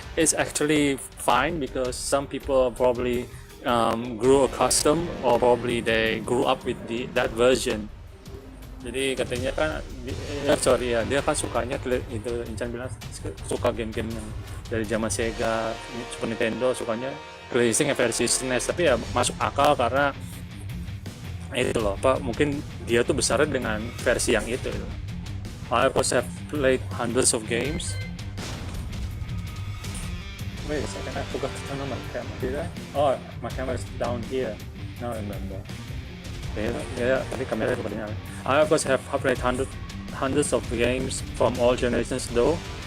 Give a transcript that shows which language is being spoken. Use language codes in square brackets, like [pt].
[en] It's actually fine because some people probably grew accustomed, or probably they grew up with that version. [id] Jadi katanya kan, dia kan sukanya itu, Incan bilang suka game-game yang dari zaman Sega, Super Nintendo, sukanya racing versi SNES, tapi ya masuk akal karena itu loh, mungkin dia tuh besar dengan versi yang itu. [en] I of course have played hundreds of games. Wait a second, I forgot to turn on my camera. Did I? Oh, my camera is down here. Now I remember. Yeah, [id] tadi kamera itu nyala. [en] I of course have played hundreds of games from all generations though.